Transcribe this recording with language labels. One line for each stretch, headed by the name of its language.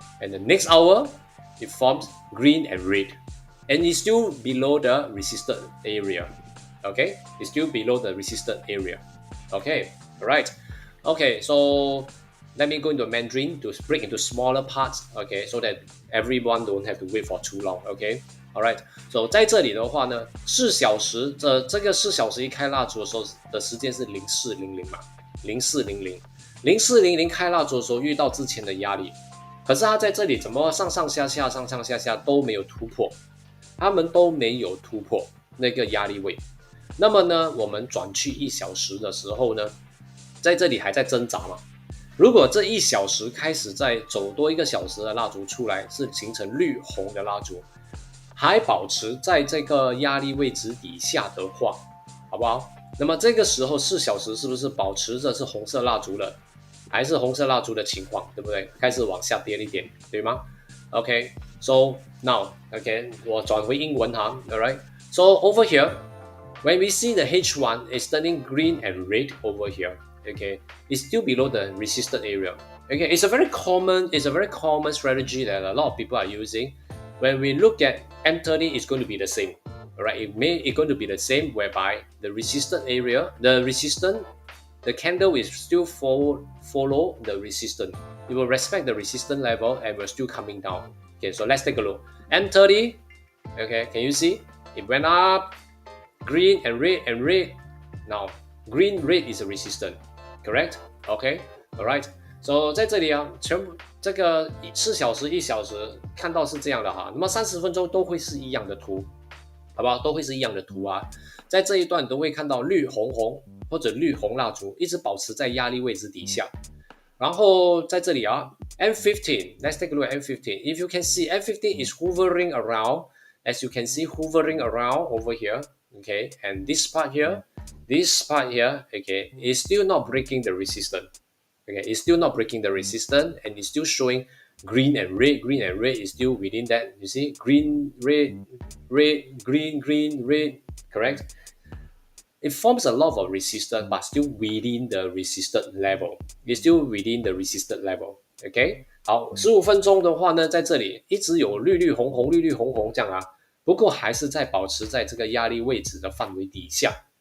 English: And the next hour, it forms green and red, and it's still below the resisted area. Okay, it's still below the resisted area. Okay, all right. Okay, so let me go into Mandarin to break into smaller parts. Okay, so that everyone don't have to wait for too long. Okay, all right.
Chinese: So 在这里的话呢，4小时这个4小时一开蜡烛的时候的时间是0400嘛，0400开蜡烛的时候遇到之前的压力。可是它在这里怎么上上下下都没有突破，他们都没有突破那个压力位。那么呢，我们转去1小时的时候呢，在这里还在挣扎嘛。如果这1小时开始再走多1个小时的蜡烛出来，是形成绿红的蜡烛，还保持在这个压力位置底下的话，好不好？那么这个时候4小时是不是保持着是红色蜡烛了？还是红色蜡烛的情况，对不对？开始往下跌一点，对吗？
English: Okay, so now, okay,
Chinese: 我转回英文哈 alright.
English: So over here, when we see the H1 is turning green and red over here, okay, it's still below the resisted area. Okay, it's a very common strategy that a lot of people are using. When we look at M30, it's going to be the same. Alright, it's going to be the same whereby the resisted area, the candle will still follow the resistance. It will respect the resistance level and will still coming down. Okay, so let's take a look. M30, okay, can you see? It went up, green and red and red. Now, green, red is a resistance, correct? Okay, alright.
Chinese: So 在这里啊，全部这个4小时、1小时看到是这样的哈，那么30分钟都会是一样的图，好不好？都会是一样的图啊。在这一段都会看到绿红红或者绿红蜡烛一直保持在压力位置底下。然后在这里啊
English: ，M15, let's take a look at M15. If you can see, M15 is hovering around, as you can see, hovering around over here, okay, and this part here, okay, is still not breaking the resistance. Okay, it's still not breaking the resistance and it's still showing green and red is still within that. You see, green, red, green, red, correct? It forms a lot of resistance, but still within the resisted level. It's still within the resisted level.
Chinese: OK， 好，15分钟的话呢，在这里一直有绿绿红红这样啊，不过还是在保持在这个压力位置的范围底下。